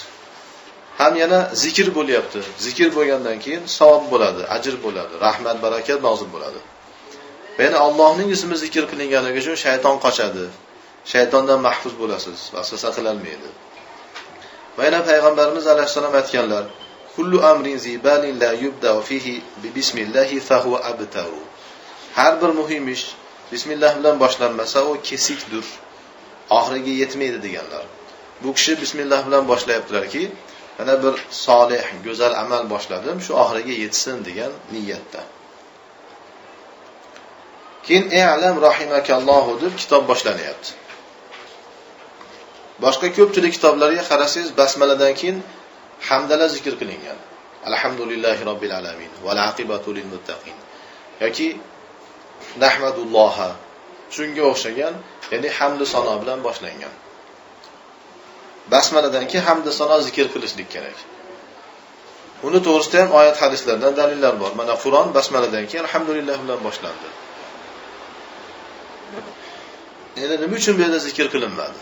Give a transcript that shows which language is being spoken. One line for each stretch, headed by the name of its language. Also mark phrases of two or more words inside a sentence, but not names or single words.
Uzbek: Ham yana zikr bo'lyapti. Zikr bo'lgandan keyin savob bo'ladi, ajr bo'ladi, rahmat, barakat nozil bo'ladi. Va yana Allohning ismi zikr qilinganiga uchun shayton qochadi. Shaytondan mahfuz bo'lasiz, vasvasa qilolmaydi. Va yana payg'ambarimiz alayhisalom aytganlar:
Arabic: "كل أمر ذي بال لا يبدأ فيه ببسم الله فهو أبتر."
Uzbek: Har bir muhim ish bismillah bilan boshlanmasa u kesikdir, oxiriga yetmaydi deganlar. Bu kishi bismillah bilan boshlayaptilarki, mana bir solih, go'zal amal boshladim, shu oxiriga yetsin degan niyatda. Keyin
Arabic: "اعلم رحمك الله"
Uzbek: deb kitob boshlanyapti. Boshqa ko'pchilik kitoblarga qarasangiz basmaladan keyin hamdala zikr qilingan.
Arabic: الحمد لله رب العالمين والعاقبة للمتقين.
Uzbek: yoki nahmadulloha shunga o'xshagan, ya'ni hamd sano bilan boshlangan. Basmaladan keyin hamd sano zikr qilishlik kerak. Uni to'g'risida ham oyat hadislardan dalillar bor. Mana Qur'on basmaladan keyin alhamdulillah bilan boshlandi. Endi nima uchun bu yerda zikr qilinmadi?